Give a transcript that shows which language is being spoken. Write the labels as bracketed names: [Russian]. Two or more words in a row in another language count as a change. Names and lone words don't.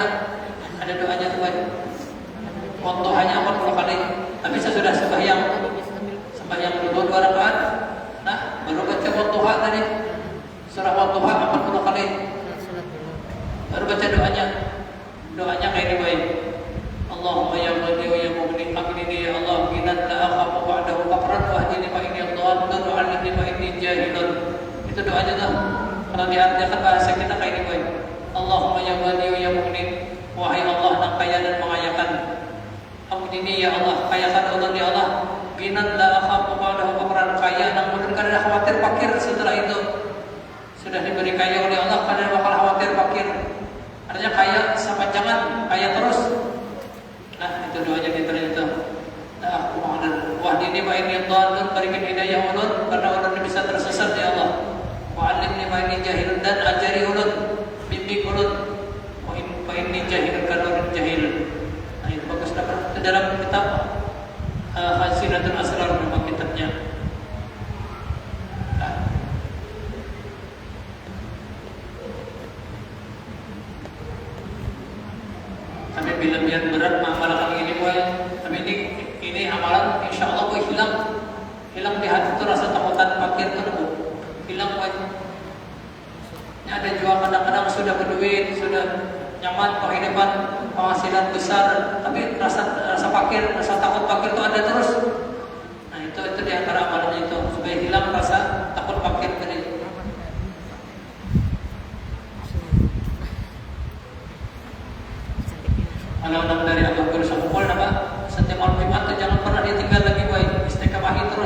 [Banjar] Ada doanya tuh, Wadduhanya 40 kali. Tapi sesudah sembahyang dulu 2 rakaat. Nah, baru baca Wadduha tadi. Surah Wadduha 40 kali. Baru baca doanya. Doanya kayak ini baik. [Arabic] اللهم يا غني ويا مغني أغنني يا الله غنى لا أخاف بعده فقرا واهدني فإني ضال وعلمني فإني جاهل. [Banjar] Itu doanya tuh. Kalau diartikan bahasa kita kayak ini baik. [Arabic] اللهم يا غني ويا مغني, [Banjar] wahai Allah yang kaya dan mengayakan. [Arabic] أغنني يا الله, [Banjar] kayakan Allah ya Allah. [Arabic] غنى لا أخاف بعده فقرا, [Banjar] kaya dan mungkin kada khawatir fakir setelah itu. Sudah diberi kaya oleh Allah, kada bakal khawatir fakir. Artinya kaya sepanjangan, kaya terus. Nah, itu doanya diterima itu. Nah, [Arabic] واهدني فإني ضال, [Banjar] berikan hidayah ulun karena ulun bisa tersesat ya Allah. [Arabic] وعلمني فإني جاهل, [Banjar] dan ajari ulun, bimbing ulun. [Arabic] فإني جاهل [Banjar] karena ulun jahil. Nah, itu bagus dapat itu dalam kitab Khazinatul Asrar, nama kitabnya. Tapi bila biar berat mengamalkan ini boy, tapi ini amalan [Arabic] إن شاء الله [Banjar] boy hilang di hati itu rasa takutan fakir itu hilang boy. Ini ada juga kadang-kadang sudah berduit, sudah nyaman kehidupan, penghasilan besar, tapi rasa fakir, rasa takut fakir itu ada terus. Nah itu di antara amalannya itu supaya hilang rasa takut fakir tadi. Kalau dari Abu Bakar Sahukul setiap malam Jumat jangan pernah ditinggal lagi boy, istiqamahi terus.